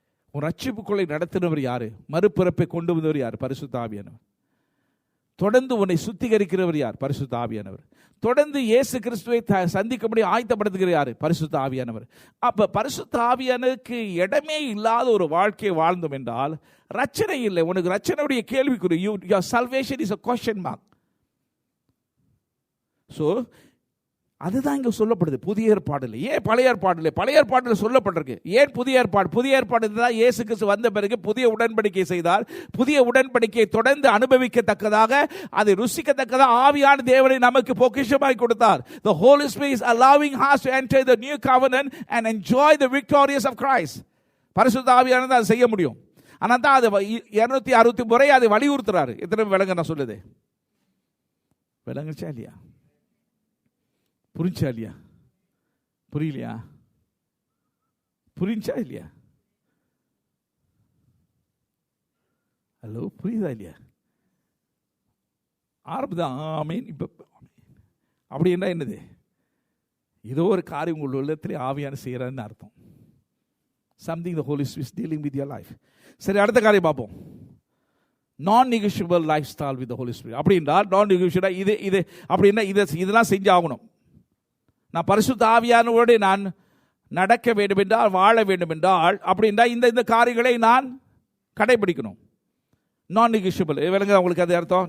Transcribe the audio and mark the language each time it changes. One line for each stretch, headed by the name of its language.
Tamil: உன் ரட்சிப்புக்குள்ளே நடத்தினவர் யாரு? மறுபிறப்பை கொண்டு வந்தவர் யார்? பரிசுத்த ஆவியானவர். தொடர்ந்து உன்னை சுத்திகரிக்கிறவர் யார்? பரிசுத்த ஆவியானவர். தொடர்ந்து இயேசு கிறிஸ்துவை சந்திக்கும்படி ஆயத்தப்படுத்துகிற யாரு? பரிசுத்த ஆவியானவர். அப்ப பரிசுத்த ஆவியானவருக்கு இடமே இல்லாத ஒரு வாழ்க்கையை வாழ்ந்தோம் என்றால் ரட்சனை இல்லை. உனக்கு ரட்சனையுடைய கேள்விக்குறி.
English: Your salvation is a question mark.
Tamil: So அதுதான் இங்க சொல்லப்படுது புதிய ஏற்பாடுல. ஏன் பழைய ஏற்பாடுல? பழைய ஏற்பாடுல சொல்லப்பட்டிருக்கு. ஏன் புதிய ஏற்பாடு? புதிய ஏற்பாடு தான் இயேசு கிறிஸ்து வந்த பிறகு புதிய உடன்படிக்கை செய்தார். புதிய உடன்படிக்கையை தொடர்ந்து அனுபவிக்கத்தக்கதாக, அதை ருசிக்கத்தக்கதாக ஆவியான தேவனை நமக்கு பொக்கிஷமாய் கொடுத்தார்.
English: The Holy Spirit is allowing us to enter the new covenant and enjoy the victories of Christ.
Tamil: பரிசுத்த ஆவியானவர் அதை செய்ய முடியும். ஆனால் தான் அது 260 முறை அதை வலியுறுத்துறாரு. எத்தனை விளங்க நான் சொல்லுது? விளங்குச்சா இல்லையா? புரிஞ்சா இல்லையா? புரியலையா? புரிஞ்சா இல்லையா? ஹலோ, புரியுதா இல்லையா? ஆரம்பதான் ஆமீன். இப்போ அப்படி என்ன என்னது? ஏதோ ஒரு காரியம் உங்கள் உள்ளத்திலே ஆவியான செய்யறான்னு அர்த்தம்.
English: Something the Holy Spirit is dealing with your life.
Tamil: சரி, அடுத்த காரியம் பார்ப்போம்.
English: non-negotiable lifestyle with the Holy Spirit.
Tamil: அப்படின்னா non-negotiable இது அப்படின்னா இதெல்லாம் செஞ்சாகணும். நான் பரிசுத்த ஆவியானவரோடு நான் நடக்க வேண்டும் என்றால், வாழ வேண்டும் என்றால், அப்படின்னா இந்த காரியங்களை நான் கடைபிடிக்கணும். நான் நெகோஷியபிள். விளங்க உங்களுக்கு அது அர்த்தம்?